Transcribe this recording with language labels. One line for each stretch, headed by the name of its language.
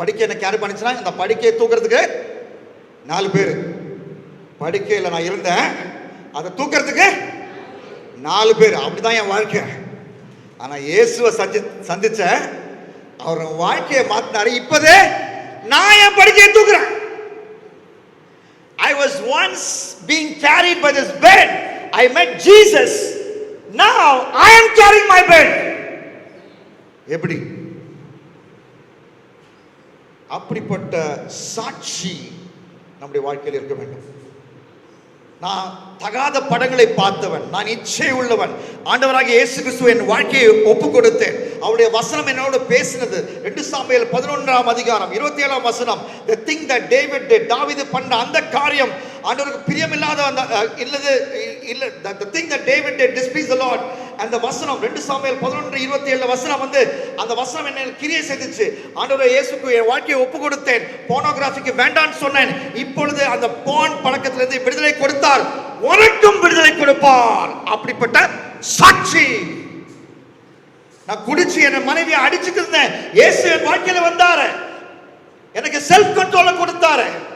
Tamil: படுக்கை என்ன கேரி பண்ணுச்சுன்னா, இந்த படுக்கையை தூக்குறதுக்கு 4 பேர். படுக்கையில் நான் இருந்தேன், அதை தூக்குறதுக்கு 4 பேர். அப்படிதான் என் வாழ்க்கை. ஆனா இயேசுவை சந்திச்ச அவர் வாழ்க்கையை மாத்தினாரு. இப்பதே நான் என் படுக்கையை தூக்குறேன்.
English: I was once being carried by this bed. I met Jesus. Now I am carrying my bed.
Tamil: எப்படி? அப்படிப்பட்ட சாட்சி நம்முடைய வாழ்க்கையில் இருக்க வேண்டும். நான் தகாத படங்களை பார்த்தவன், நான் இச்சை உள்ளவன். ஆண்டவராகிய இயேசு கிறிஸ்து என் வாழ்க்கையை ஒப்பு கொடுத்தேன். அவருடைய வசனம் என்னோடு பேசினது. 2 சாமுவேல் 11ஆம் அதிகாரம் 27ஆம் வசனம்.
English: the thing that David did,
Tamil: தாவீது பண்ண அந்த காரியம் ஆண்டவருக்கு பிரியமில்லாத இல்ல
English: the thing that David did displeased the Lord.
Tamil: அந்த வசனம் 2 சாமுவேல் 11:27 வசனம் வந்து அந்த வசனம் என்ன கிரியை செய்துச்சு. ஆண்டவரே இயேசுக்கு என் வாழ்க்கையை ஒப்பு கொடுத்தேன். போனோகிராஃபிக்கு வேண்டான்னு சொன்னேன். இப்பொழுது அந்த போன் பழக்கத்திலிருந்து விடுதலை கொடுத்தார், உனக்கும் விடுதலை கொடுப்பார். அப்படிப்பட்ட சாட்சி. நான் குடிச்சு என் மனைவியை அடிச்சுட்டு இருந்தேன், இயேசு என் வாழ்க்கையில வந்தாரு, எனக்கு செல்ஃப் கண்ட்ரோல கொடுத்தாரு.